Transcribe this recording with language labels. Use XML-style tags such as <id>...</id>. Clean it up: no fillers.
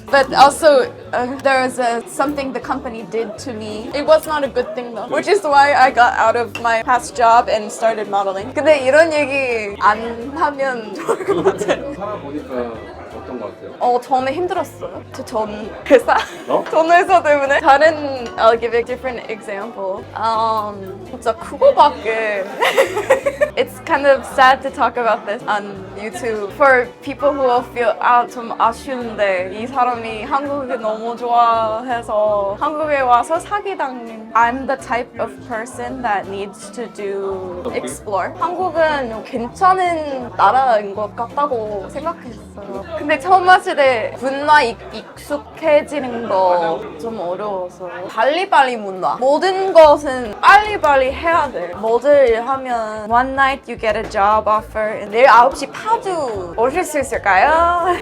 <en>But also there was something the company did to me. It was not a good thing though. Which is why I got out of my past job and started modeling.</en> <ko>근데 이런 얘기 안 하면 좋을 것 같아요. 살아보니까 어떤 것 같아요? 처음에 힘들었어요. 전 회사? 어? 전 회사 때문에. 다른,</ko> <en>I'll give a different example.</en> <ko>진짜 그거밖에.</ko> <en>It's kind of sad to talk about this on YouTube. For people who will feel,</en> <ko>좀 아쉬운데 이 사람이 한국을 너무 좋아해서 한국에 와서 사기당해.</ko> <en>I'm the type of person that needs to do explore.</en> <ko>한국은 괜찮은 나라인 것 같다고 생각했어요. 근데 처음 왔을 때 문화 익숙해지는 거 좀 어려워서 빨리빨리 문화 모든 것은 빨리빨리 해야 돼. 뭐를 하면</ko> <en>one night you get a job offer</en> <ko>내일 9시 파주 오실 수 있을까요?</ko>